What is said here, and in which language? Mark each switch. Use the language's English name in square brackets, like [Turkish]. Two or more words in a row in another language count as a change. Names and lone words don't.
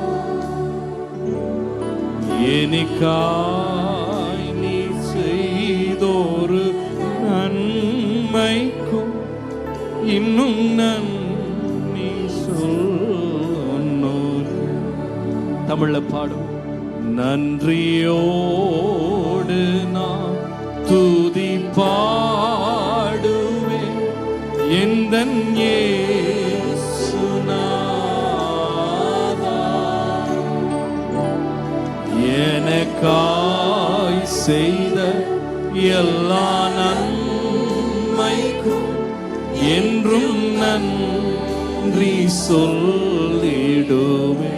[Malayalam] എനിക്കായി നീ ചെയ്തൊരു നന്മയ്ക്കും ഇന്നും നന്ദി ചൊല്ലുന്നു. തമിഴിൽ പാടും. [Tamil] நன்றியோடு நான் துதி பாடுவேன் எந்தன் இயேசுநாதா. எனக்காய் செய்த எல்லா நன்மைக்கும் என்றும் நன்றி சொல்லிடுவேன்.